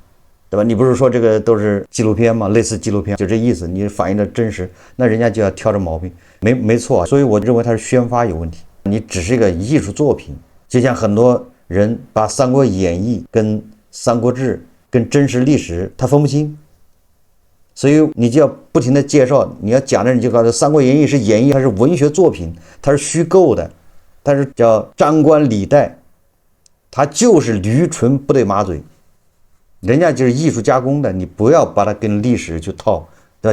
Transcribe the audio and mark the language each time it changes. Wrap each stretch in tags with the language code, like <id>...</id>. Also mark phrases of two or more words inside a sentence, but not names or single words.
<zh>對吧？你不是說這個都是紀錄片嗎？類似紀錄片就這意思，你反映的真實，那人家就要挑着毛病，沒錯。所以我認為它是宣發有問題，你只是一個藝術作品，就像很多人把《三國演義》跟《三國志》跟真實歷史他分不清。所以你就要不停的介紹，你要講的人就告訴《三國演義》是演绎，它是文學作品，它是虛構的，它是叫張冠李戴，它就是驴唇不對馬嘴，人家就是藝術加工的，你不要把它跟歷史去套，对吧？</zh>